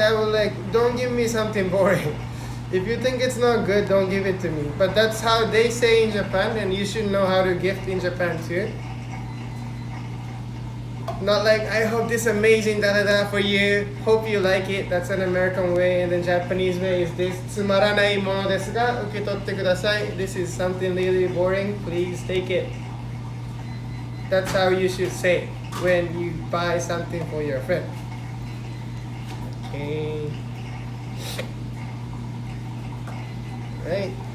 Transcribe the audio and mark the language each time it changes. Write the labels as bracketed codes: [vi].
[en] I will don't give me something boring. If you think it's not good, don't give it to me. But that's how they say in Japan, and you should know how to gift in Japan too. Not like I hope this amazing da da da for you. Hope you like it. That's an American way, and the Japanese way is this. [ja] つまらないものですが受け取ってください. [en] This is something really boring. Please take it. That's how you should say it when you buy something for your friend. Okay. Right.